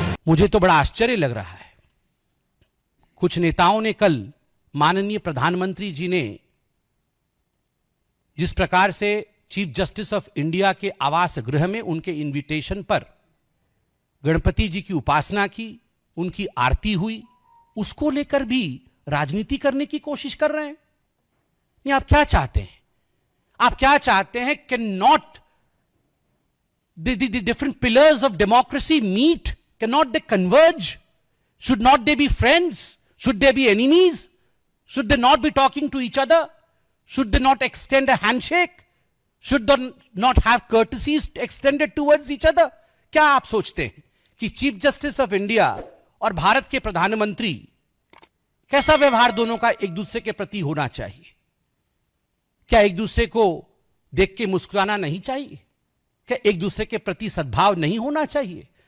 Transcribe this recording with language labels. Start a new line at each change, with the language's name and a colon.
Hindi: मुझे तो बड़ा आश्चर्य लग रहा है। कुछ नेताओं ने कल माननीय प्रधानमंत्री जी ने जिस प्रकार से चीफ जस्टिस ऑफ इंडिया के आवास गृह में उनके इनविटेशन पर गणपति जी की उपासना की, उनकी आरती हुई, उसको लेकर भी राजनीति करने की कोशिश कर रहे हैं। नहीं, आप क्या चाहते हैं? आप क्या चाहते हैं?
English: Can not the different pillars of democracy meet? Can not they converge? Should not they be friends? Should they be enemies? Should they not be talking to each other? Should they not extend a handshake? Should they not have courtesies extended towards each other?
Hindi: क्या आप सोचते हैं कि chief justice of India और भारत के प्रधानमंत्री कैसा व्यवहार दोनों का एक दूसरे के प्रति होना चाहिए? क्या एक दूसरे को देख के मुस्कुराना नहीं चाहिए? क्या एक दूसरे के प्रति सद्भाव नहीं होना चाहिए?